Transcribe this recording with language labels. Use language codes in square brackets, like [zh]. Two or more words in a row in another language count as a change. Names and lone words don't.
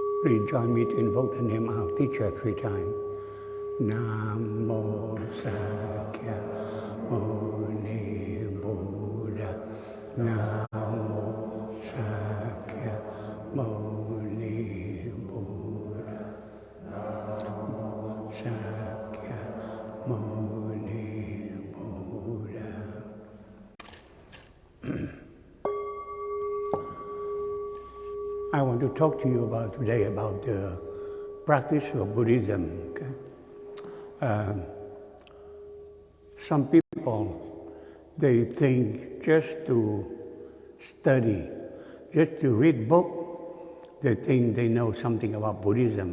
[en] Please join me to invoke the name of our teacher 3 times. [pi] Namo Sakya Muni Buddha. Namo Sakya Muni Buddha. Namo Sakya Muni Buddha. [en] I want to talk to you today about the practice of Buddhism. Okay? Some people, they think just to study, just to read book, they think they know something about Buddhism.